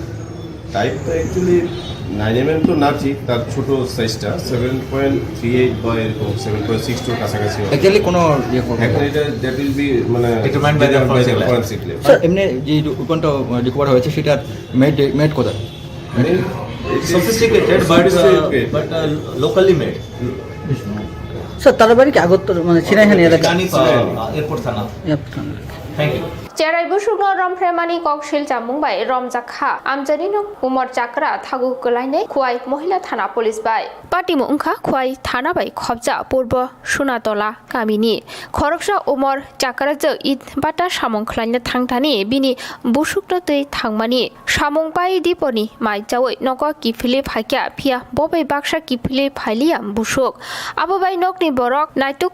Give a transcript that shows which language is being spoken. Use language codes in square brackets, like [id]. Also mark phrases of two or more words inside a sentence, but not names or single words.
[bn] টাইপ তো অ্যাকচুয়ালি 9mm তো না, ঠিক তার ছোট সাইজটা 7.38 বা এরকম 7.62 কাছাকাছি। অ্যাকচুয়ালি কোনো ইয়ে করব এখন এটা [en] that will be [bn] মানে [en] determined by the forensic lab. [bn] স্যার এমনি যে উইপনটা রিকভার হয়েছে সেটা মেড কোথায়? [en] sophisticated but locally made. [bn] স্যার তার বাড়ি কি আগত মানে চিনাইখানি এলাকা? এয়ারপোর্ট থানা। [en] thank you. [trp] Cerai busukno rompremani kokshil jamung bai romjakha amjani no umor chakra thagu kulaine khuai mohila thana police bai patimu ungkha khuai thana bai khobja purbo sunatola kamini khoroksa umor chakra je id bata samung khlaine thangthani bini busukno tei thangmani samung bai diponi mai jawoi noko kifili phakya phia bobai baksa kifili phailiam busuk abo bai nokni borok naituk